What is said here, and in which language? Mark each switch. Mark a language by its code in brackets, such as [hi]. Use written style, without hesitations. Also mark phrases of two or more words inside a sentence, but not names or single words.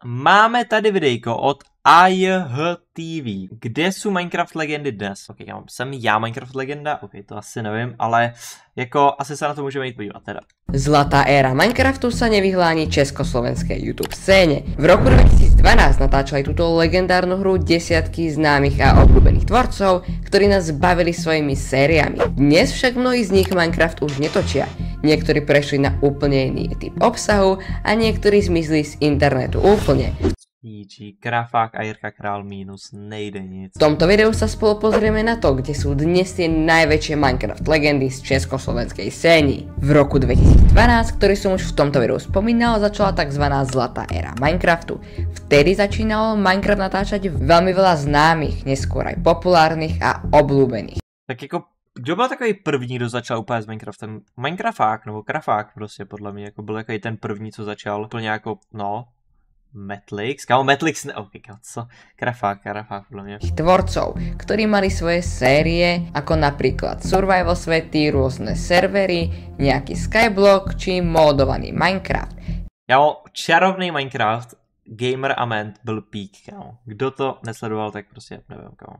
[cs] Máme tady videjko od IHTV. Kde jsou Minecraft legendy dnes? Ok, jsem já Minecraft legenda? Ok, to asi nevím, ale jako asi se na to můžeme jít podívat teda. [sk] Zlatá éra Minecraftu sa nevyhla ani československej YouTube scéne. V roku 2012 natáčali túto legendárnu hru desiatky známych a obľúbených tvorcov, ktorí nás bavili svojimi sériami. Dnes však mnohí z nich Minecraft už netočia. Niektorí prešli na úplne iný typ obsahu a niektorí zmizli z internetu úplne. [cs] Krafák a Jirka Král mínus, nejde nic. [sk] V tomto videu sa spolu pozrieme na to, kde sú dnes tie najväčšie Minecraft legendy z československej scény. V roku 2012, ktorý som už v tomto videu spomínal, začala tzv. Zlatá éra Minecraftu. Vtedy začínalo Minecraft natáčať veľmi veľa známych, neskôr aj populárnych a obľúbených. [cs] Tak jako, kdo byl takový první, kdo začal úplně s Minecraftem? Minecrafták, nebo Krafák prostě, podle mě, jako byl takový ten první, co začal úplně jako, no, Metlix, kámo, Metlix, ne, ok, co? [sk] Krafák, podľa mňa. Tvorcov, ktorí mali svoje série, ako napríklad survival svety, rôzne servery, nejaký skyblock či módovaný Minecraft. [cs] Čarovný Minecraft, Gamer a Ment byl pík, kámo. Kdo to nesledoval, tak prostě neviem, kámo.